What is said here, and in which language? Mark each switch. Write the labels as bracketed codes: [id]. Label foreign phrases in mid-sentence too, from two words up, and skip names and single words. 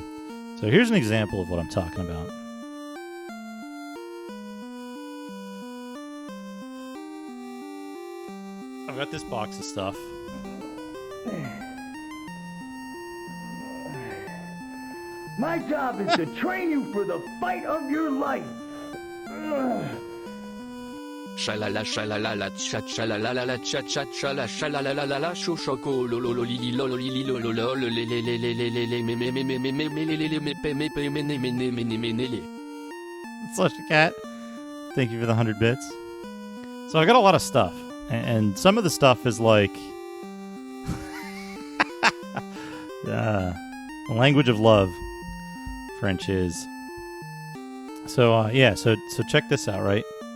[en] So here's an example of what I'm talking about. I've got this box of stuff. My job is to train you for the fight of your life. Shalala shalala la cha chalala la la cha cha chala shalala la la la choco lolo lili lolo lili lolo lolo le le le le le le le me me me me me me me le le me pe me pe me ne me ne me ne me ne le. Slush Cat, thank you for the 100 bits. So I got a lot of stuff, and some of the stuff is like the language of love. French is. So yeah, so check this out, right?